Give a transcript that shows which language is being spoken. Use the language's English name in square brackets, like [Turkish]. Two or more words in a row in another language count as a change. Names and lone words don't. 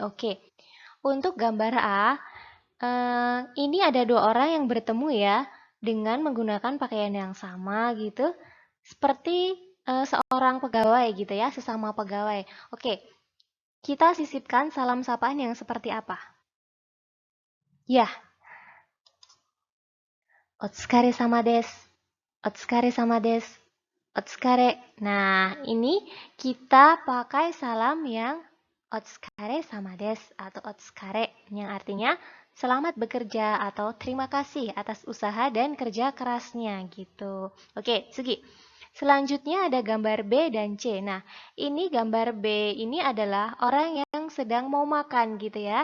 [Indonesian] Oke, untuk gambar A, ini ada dua orang yang bertemu ya, dengan menggunakan pakaian yang sama gitu, seperti seorang pegawai gitu ya, sesama pegawai. Oke, kita sisipkan salam sapaan yang seperti apa? [Japanese] Ya, お疲れ様です、お疲れ様です、お疲れ. [Indonesian] Nah, ini kita pakai salam yang [Japanese] お疲れ様です [Indonesian] atau otsukare, yang artinya selamat bekerja atau terima kasih atas usaha dan kerja kerasnya gitu. Oke, Sugi. Selanjutnya ada gambar B dan C. Nah, ini gambar B ini adalah orang yang sedang mau makan gitu ya.